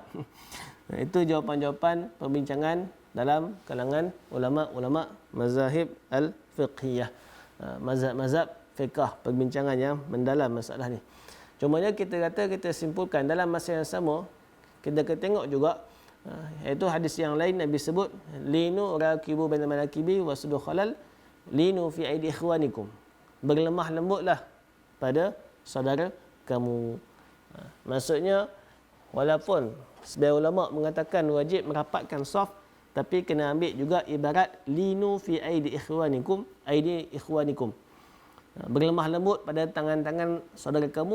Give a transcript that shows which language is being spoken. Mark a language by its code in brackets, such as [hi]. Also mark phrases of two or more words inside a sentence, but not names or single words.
[ms] Itu jawapan-jawapan perbincangan dalam kalangan ulama-ulama [ar] مذاهب الفقهية. [ms] Mazhab-mazhab fiqh, perbincangan yang mendalam masalah ni. Cumanya kita simpulkan dalam masa yang sama, kita tengok juga iaitu hadis yang lain Nabi sebut [ar] لينوا راكبوا بين المناكب وسدوا الخلل لينوا في أيدي إخوانكم, [ms] berlemah lembutlah pada saudara kamu. Maksudnya walaupun sebagian ulama mengatakan wajib merapatkan saf, tapi kena ambil juga ibarat [ar] لينوا في أيدي إخوانكم, [ms] berlemah lembut pada tangan-tangan saudara kamu.